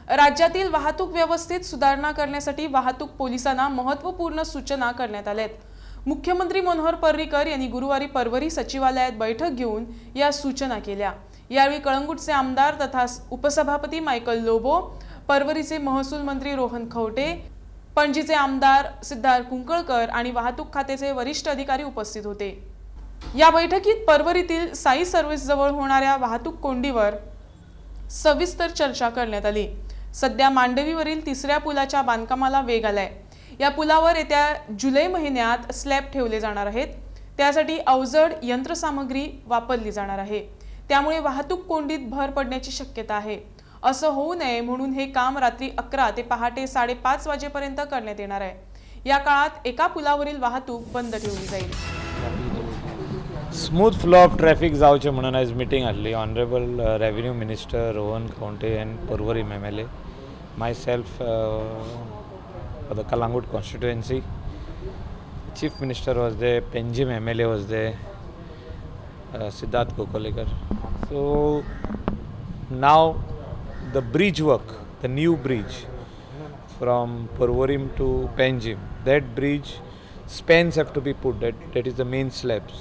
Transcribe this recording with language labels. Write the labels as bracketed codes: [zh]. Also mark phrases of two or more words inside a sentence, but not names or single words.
[mr] राज्यातील वाहतूक व्यवस्थेत सुधारणा करण्यासाठी वाहतूक पोलिसांना महत्त्वपूर्ण सूचना करण्यात आल्या आहेत। मुख्यमंत्री मनोहर पर्रीकर यांनी गुरुवारी परवरी सचिवालयात बैठक घेऊन या सूचना केल्या। यावेळी कळंगूटचे आमदार तथा उपसभापती मायकल लोबो, परवरीचे महसूल मंत्री रोहन खवटे, पणजीचे आमदार सिद्धार्थ कुंकळकर आणि वाहतूक खात्याचे वरिष्ठ अधिकारी उपस्थित होते। या बैठकीत परवरीतील साई सर्व्हिस जवळ होणाऱ्या वाहतूक कोंडीवर सविस्तर चर्चा करण्यात आली। सध्या मांडवीवरील तिसऱ्या पुलाच्या बांधकामाला वेग आलाय। या पुलावर येत्या जुलै महिन्यात स्लॅब ठेवले जाणार आहेत। त्यासाठी अवजड यंत्रसामग्री वापरली जाणार आहे। त्यामुळे वाहतूक कोंडीत भर पडण्याची शक्यता आहे। असं होऊ नये म्हणून हे काम रात्री 11 ते पहाटे 5:30 वाजेपर्यंत करण्यात येणार आहे। या काळात एका पुलावरील वाहतूक बंद ठेवली जाईल। [en] smooth flow of traffic [kok] जावचे म्हणून आज मीटिंग आसली। [en] honourable revenue minister Rohan Khavte and Parvari MLA, myself for the Kalangut constituency, Chief Minister was there, Penjim MLA was there, Siddharth Kokolekar. So now the bridge work, the new bridge from Parvarim to Penjim, that bridge spans have to be put, that is the main slabs.